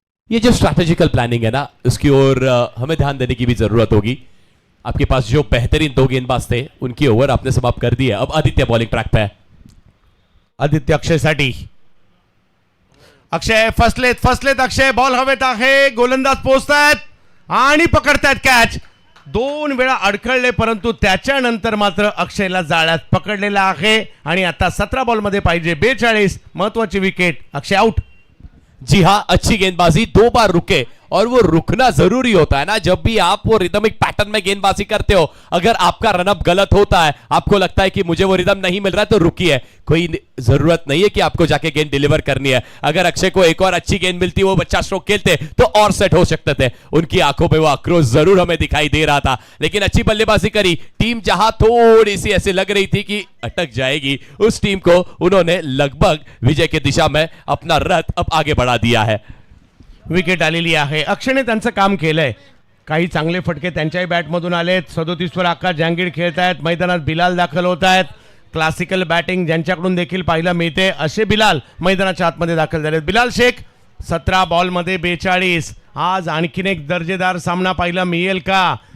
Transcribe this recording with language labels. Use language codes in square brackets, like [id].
[hi] ये जो strategical planning है ना, उसकी ओर हमें ध्यान देने की भी जरूरत होगी। आपके पास जो बेहतरीन 2 गेंदबाज थे उनकी ओवर आपने समाप्त कर दी है। अब आदित्य बॉलिंग ट्रैक पे है। [mr] आदित्य अक्षयसाठी, अक्षय फसलेत अक्षय, बॉल हवेत आहे, गोलंदाज पोहोचतायत आणि पकडतायत कॅच। 2 वेळा अडखळले परंतु त्याच्यानंतर मात्र अक्षयला जाळ्यात पकडलेला आहे आणि आता 17 बॉल मध्ये पाहिजे 42, महत्वाची विकेट। अक्षय आउट। [hi] जी हाँ, अच्छी गेंदबाजी, 2 बार रुके और वो रुकना जरूरी होता है ना। जब भी आप वो रिदमिक पैटर्न में गेंदबाजी करते हो, अगर आपका रनअप गलत होता है, आपको लगता है कि मुझे वो रिदम नहीं मिल रहा है, तो रुकिए। कोई जरूरत नहीं है कि आपको जाके गेंद डिलीवर करनी है। अगर अक्षय को एक और अच्छी गेंद मिलती, वो बच्चा स्ट्रोक खेलते तो और सेट हो सकते थे। उनकी आंखों पे वो आक्रोश जरूर हमें दिखाई दे रहा था, लेकिन अच्छी बल्लेबाजी करी। टीम जहां थोड़ी सी ऐसे लग रही थी कि अटक जाएगी, उस टीम को उन्होंने लगभग विजय की दिशा में अपना रथ अब आगे बढ़ा दिया है। [mr] विकेट आलेली आहे। अक्षयने त्यांचं काम केलंय, काही चांगले फटके त्यांच्याही बॅटमधून आलेत। 37 वर आकाश जहांगीर खेळतायत, मैदानात बिलाल दाखल होत आहेत। क्लासिकल बॅटिंग ज्यांच्याकडून देखील पाहायला मिळते असे बिलाल मैदानाच्या आतमध्ये दाखल झालेत। बिलाल शेख 17 बॉल मध्ये 42। आज आणखीन एक दर्जेदार सामना पाहायला मिळेल का?